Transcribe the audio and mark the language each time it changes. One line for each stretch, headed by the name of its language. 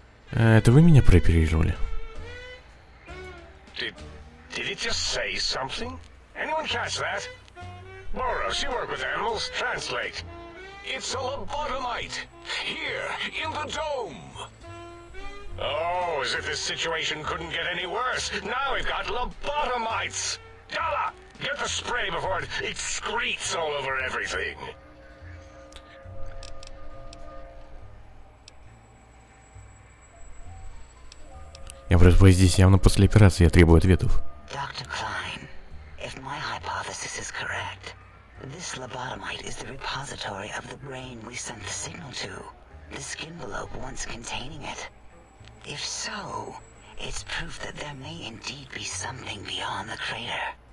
Russian: Это вы меня прооперировали?
English: Did it just say something? Anyone catch that? Boros, you work with animals. Translate. It's a lobotomite. Here, in the dome. Oh, as if this situation couldn't get any worse. Now we've got lobotomites. Dala, Get the spray before it excretes all over everything.
Russian: Я просто здесь явно после операции, я требую ответов.
English: Dr. Klein, if my hypothesis is correct, this lobotomite is the repository of the brain we sent the signal to. The skinvelope once containing it. If so, it's proof that there may indeed be something beyond the crater.